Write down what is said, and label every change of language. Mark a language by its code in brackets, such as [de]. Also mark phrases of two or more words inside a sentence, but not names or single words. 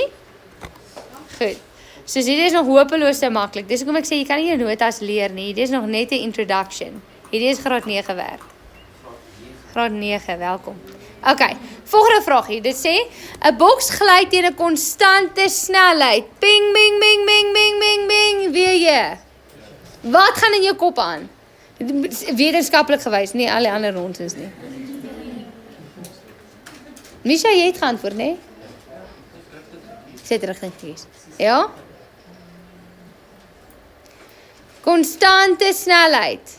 [af] Goed. So hierdie is nog hopeloos te maklik. Dis hoekom ek sê jy kan nie 'n notas leer nie. Hierdie is nog net 'n introduction. Hierdie is graad 9 werk. Graad 9, welkom. Okay, volgende vraag hier. Dit sê 'n boks gly teen 'n konstante snelheid. Ping bing bing bing bing bing bing. Weet jy? Wat gaan in jou kop aan? Wetenskaplik gewys, nie al die ander nonsens nie. Misha, jy het geantwoord, né? Sit rigting gekies. Ja? Konstante snelheid.